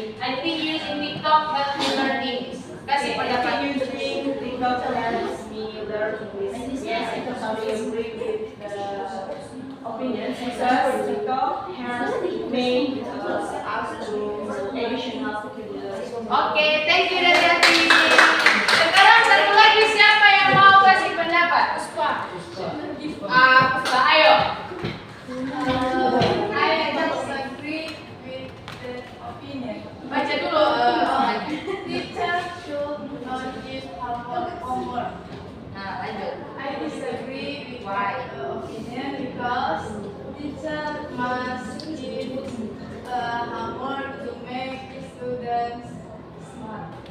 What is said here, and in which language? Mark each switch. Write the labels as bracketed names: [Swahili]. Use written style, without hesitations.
[English] I think using TikTok helps me learn English. [Indonesian] Kasih pendapat. [English] Using TikTok helps me learn English. Yes, I totally agree with the opinions because TikTok has made us to additional vocabulary. [Indonesian] Oke, [English] thank you [Indonesian] dari hati. Sekarang satu lagi siapa yang mau kasih pendapat? Puspa. Puspa, ayo. [English] I disagree with the opinion. [Indonesian] Baca dulu. [English] Teacher should not give homework. [Indonesian] Nah, lanjut. [English] I disagree with Why? the opinion because teacher must give homework to make students smart.